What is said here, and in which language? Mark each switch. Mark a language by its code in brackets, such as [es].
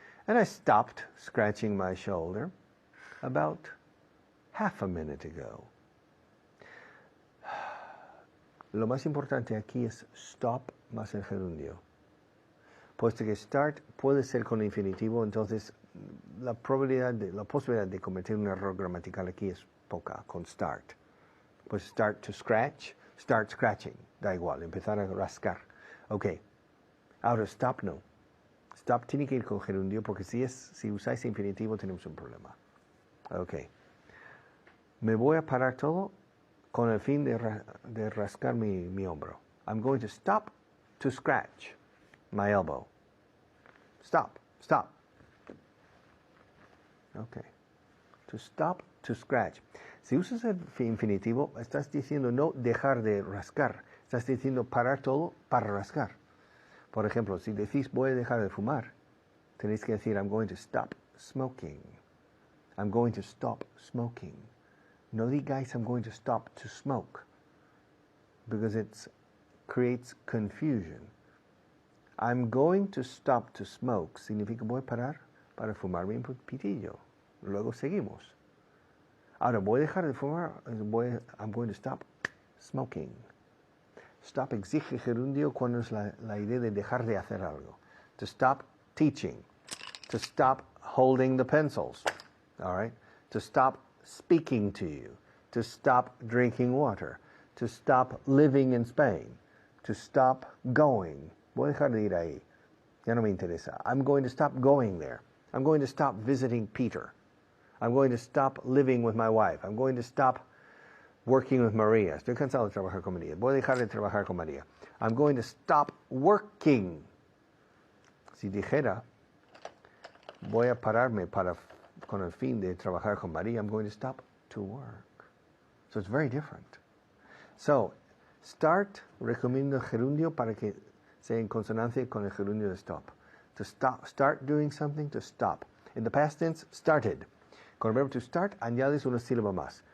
[en] And I stopped scratching my shoulder about half a minute ago. [es] Lo más importante aquí es stop más el gerundio. Puesto que start puede ser con infinitivo, entonces la posibilidad de cometer un error gramatical aquí es poca con start. Pues start to scratch, start scratching, da igual, empezar a rascar. Ok, ahora stop no. Stop tiene que ir con gerundio porque si usáis infinitivo tenemos un problema. Ok, me voy a parar todo con el fin de rascar mi hombro. [en] I'm going to stop to scratch my elbow. Stop, stop. Okay. To stop, to scratch. [es] Si usas el infinitivo, estás diciendo no dejar de rascar. Estás diciendo parar todo para rascar. Por ejemplo, si decís voy a dejar de fumar, tenéis que decir [en] I'm going to stop smoking. I'm going to stop smoking. [es] No digáis [en] I'm going to stop to smoke, because it creates confusion. I'm going to stop to smoke [es] significa voy a parar para fumarme un pitillo. Luego seguimos. Ahora, voy a dejar de fumar, [en] I'm going to stop smoking. [es] Stop exige gerundio cuando es la idea de dejar de hacer algo. [en] To stop teaching. To stop holding the pencils. All right? To stop speaking to you. To stop drinking water. To stop living in Spain. To stop going. [es] Voy a dejar de ir ahí. Ya no me interesa. [en] I'm going to stop going there. I'm going to stop visiting Peter. I'm going to stop living with my wife. I'm going to stop working with Maria. [es] Estoy cansado de trabajar con María. Voy a dejar de trabajar con María. [en] I'm going to stop working. [es] Si dijera, voy a pararme con el fin de trabajar con María, [en] I'm going to stop to work. So it's very different. [es] So, start, recomiendo el gerundio para que sea en consonancia con el gerundio de stop. [en] To stop, start doing something, to stop. In the past tense, started. [es] Con el verbo to start, añades una sílaba más.